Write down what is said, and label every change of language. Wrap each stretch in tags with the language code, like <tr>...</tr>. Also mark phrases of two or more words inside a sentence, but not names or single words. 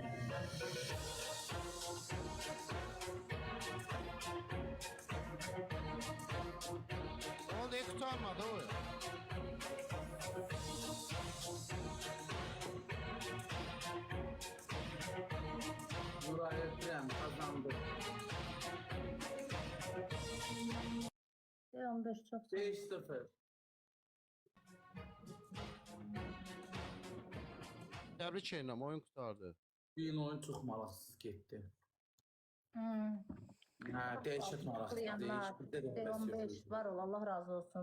<tr>O ne kurtarmadı o. Nuray Ekrem kazandı.</tr> <az>D15 çox 5-0. Təbrik edirəm, oyun qurtardı. Bir gün oyun çox maraqsız getdi. Hə, dəhşət maraqsız. Tıklayanlar, D15 var ol, Allah razı olsun.</az>